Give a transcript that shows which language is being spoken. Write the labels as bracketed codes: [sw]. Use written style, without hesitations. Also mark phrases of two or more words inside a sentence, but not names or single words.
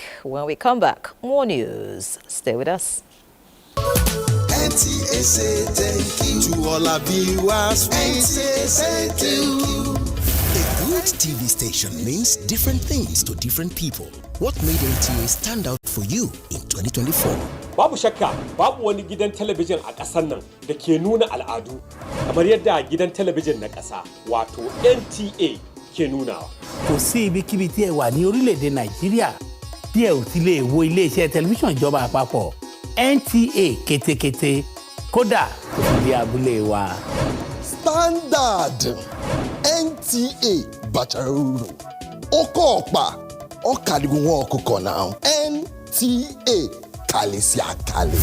[en] When we come back, more news. Stay with us. NTA say thank you to all our viewers. NTA say thank you. A good TV station means different things to different people. What made NTA stand out for you in 2024? [ha] Babu shakka, babu wani gidan talabijin a ƙasar nan da ke nuna al'adu kamar yadda gidan talabijin na ƙasa wato NTA ke nunawa. [yo] Kò sí ibikíbi tí ẹ wà ní orílẹ̀-èdè Nàìjíríà tí ẹ ò ti lè wo iléeṣẹ́ tẹlifíṣàn ìjọba àpapọ̀ NTA kétékété kódà kò sì dé abúlé wa. [en] Standard NTA Bacharuru Okopa Okadigunwo Okoko now NTA Kalisiakale.